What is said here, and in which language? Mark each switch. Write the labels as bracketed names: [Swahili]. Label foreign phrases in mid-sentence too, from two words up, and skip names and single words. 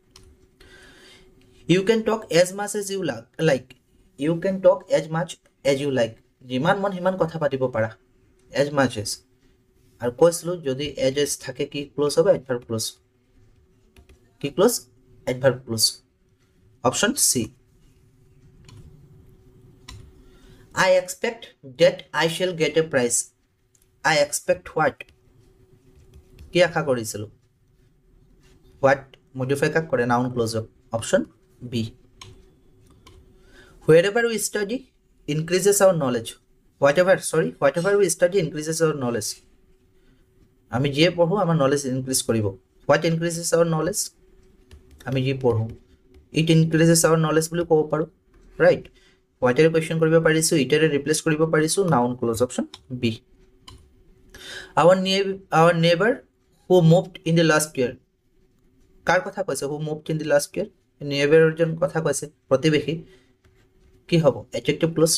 [English] You can talk as much as you like, you can talk as much as you like, [Assamese] যিমান মন সিমান কথা পাতিব পাৰা, [English] as much as. [Assamese] আৰু কৈছিলোঁ যদি এজ এজ থাকে কি ক্লজ হ'ব, [English] adverb clause, [Assamese] কি ক্লজ, [English] adverb clause, option C. I expect that I shall get a prize. I expect what, [Assamese] কি আশা কৰিছিলোঁ, what মডিফাই কাক কৰে, নাউন ক্লজক, [English] option B. Wherever we study increases our knowledge. Whatever we study increases our knowledge. [Assamese] আমি যিয়ে পঢ়োঁ আমাৰ [English] knowledge increase [Assamese] কৰিব। [English] What increases our knowledge, [Assamese] আমি যি পঢ়োঁ, [English] it increases our knowledge [Assamese] বুলি ক'ব পাৰোঁ, ৰাইট। হোৱাইটেৰে কুৱেশ্যন কৰিব পাৰিছোঁ, ইটেৰে ৰিপ্লেচ কৰিব পাৰিছোঁ, [English] noun clause, option B. our neighbour who moved in the last year, [Assamese] কাৰ কথা কৈছে, [English] who moved in the last year, [Assamese] নেইবাৰজন কথা কৈছে, প্ৰতিবেশী, কি হ'ব, [English] adjective clause.